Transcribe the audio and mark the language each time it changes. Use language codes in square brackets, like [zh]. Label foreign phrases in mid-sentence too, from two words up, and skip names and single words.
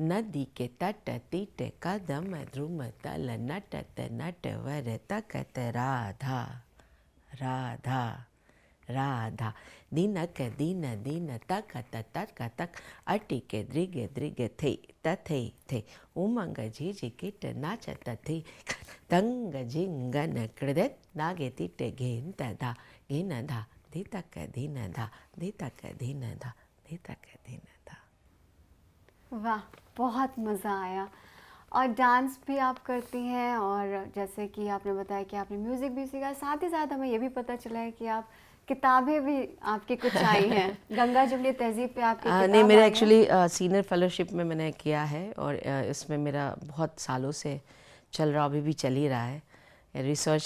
[hi] नदी के तट तीट कदम ध्रुम तल नटत नटवर तकत राधा राधा राधा, दीनक दीन दीन तकत तक तक अटिक दृग दृग थे तथे थे, उमंग झिझ किट नाचत थे, तंग जिंगन कृदत नागे तिट घेन धा घेन धा धीतक धीन धा धीतक धीन धा धीतक धीन धा। वाह, बहुत मज़ा आया। और डांस भी आप करती हैं, और जैसे कि आपने बताया कि आपने म्यूज़िक भी सीखा, साथ ही साथ हमें ये भी पता चला है कि आप किताबें भी आपकी कुछ आई हैं। गंगा जमुनी तहज़ीब पे आपकी किताब नहीं, मेरा आई है। एक्चुअली [en] senior fellowship [hi] में मैंने किया है, और इसमें मेरा बहुत सालों से चल रहा, अभी भी चल ही रहा है, रिसर्च है।